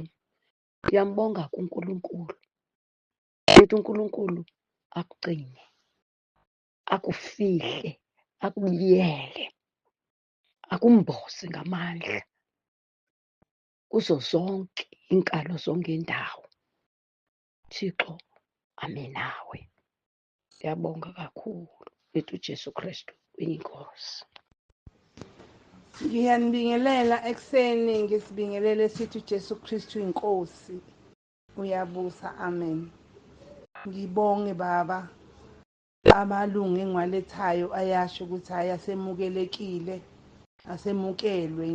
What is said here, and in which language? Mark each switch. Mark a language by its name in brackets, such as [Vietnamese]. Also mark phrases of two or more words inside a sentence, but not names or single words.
[Xhosa] Ndiyambonga kuNkulunkulu. Ndithi uNkulunkulu akugcine, akufihle, akubiyele, akumbose ngamandla kuzo zonke iinkalo zongendawo. Thixo ame nawe. Ndiyabonga kakhulu. Ndithi uJesu Kristu uyinkosi. [Zulu] Ngiyanibingelela ekuseni, ngisibingelele sithi uJesu Kristu inkosi uyabusa. Amen. Ngibonge baba amalungu engiwalethayo ayasho ukuthi hayi asemukelekile, asemukelwe.